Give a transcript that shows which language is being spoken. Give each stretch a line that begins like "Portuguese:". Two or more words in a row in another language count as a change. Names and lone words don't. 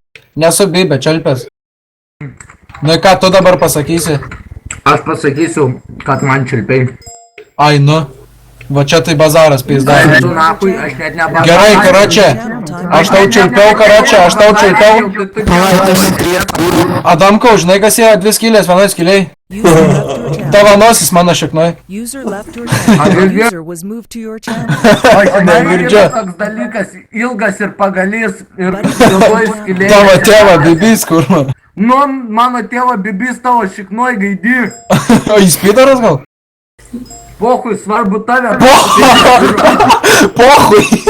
Lithuanian: Nesu bibė, čelpės. Nu ką tu dabar pasakysi? Aš pasakysiu, kad man čiulpiai. Ai, nu. Va čia tai bazaras, pizda. Tu nakui, aš net nebazarau. Gerai, karočią. Aš tau čiulpiau, karočią, aš tau čiulpiau. Adamkau, žinai kas yra dvi skylės vienoj skyliai?
English: User left your channel.
Lithuanian: Tavo nosis mano šiknoj.
English: User left your channel. User was moved to your channel.
Lithuanian: O žinai, Negirdžiu. yra toks dalykas, ilgas ir pagalys ir ilgoj skylė. Tavo tėva bibys, kurva. Nu, mano tėvo bibis tavo šiknoj gaidi. O jis pidaras gal? Pochui, svarbu tave. Pohui.